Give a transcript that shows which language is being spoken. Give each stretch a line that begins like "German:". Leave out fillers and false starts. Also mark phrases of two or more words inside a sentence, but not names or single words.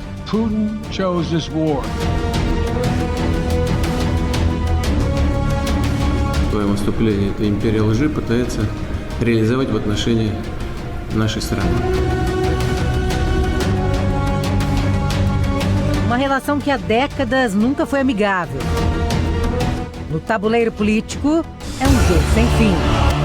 English: Putin chose this war.
Russian: Свое выступление эта империя лжи пытается реализовать в отношении нашей страны.
Portuguese: Uma relação que há décadas nunca foi amigável. No tabuleiro político, é um jogo sem fim.